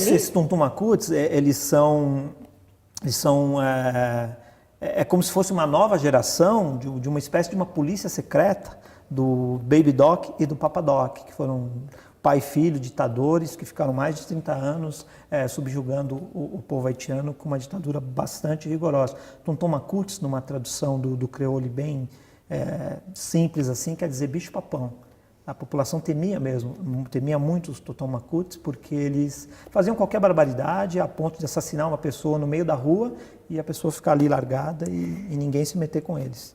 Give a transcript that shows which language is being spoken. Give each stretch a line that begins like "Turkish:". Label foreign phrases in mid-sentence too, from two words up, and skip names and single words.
Portuguese: Esses Tum-Tum Macuts, eles são como se fosse uma nova geração de uma espécie de uma polícia secreta do Baby Doc e do Papa Doc, que foram pai e filho ditadores que ficaram mais de 30 anos subjugando o povo haitiano com uma ditadura bastante rigorosa. Tum-Tum Macuts, numa tradução do creole bem simples assim, quer dizer bicho-papão. A população temia muito os Tum-Tum Macuts, porque eles faziam qualquer barbaridade a ponto de assassinar uma pessoa no meio da rua e a pessoa ficar ali largada e ninguém se meter com eles.